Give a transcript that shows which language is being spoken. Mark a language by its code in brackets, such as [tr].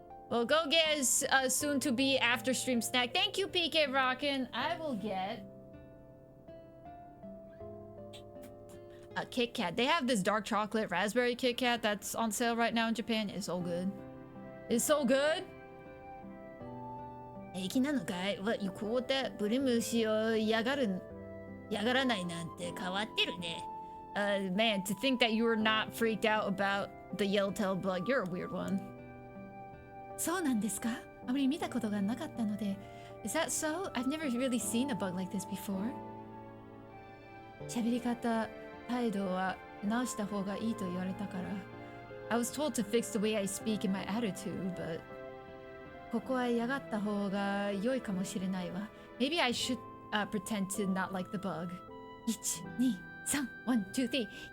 [en] Well, go get a soon-to-be after-stream snack. Thank you, PK Rockin'. I will get... a Kit Kat. They have this dark chocolate raspberry Kit Kat that's on sale right now in Japan. It's so good. It's so good. [ja] 平気なのかい ? [en] What, you cool with that? [ja] ブリムシを嫌がらないなんて変わってるね。 [en] Man, to think that you were not freaked out about the yellowtail bug, you're a weird one. [ja] そうなんですかあまり見たことがなかったので。 [en] Is that so? I've never really seen a bug like this before. [ja] 喋り方、態度は直した方がいいと言われたから。 [en] I was told to fix the way I speak and my attitude, but [ja] ここは嫌がった方が良いかもしれないわ。 [en] Maybe I should pretend to not like the bug. 1、2、3、1、2、3。 Yeah!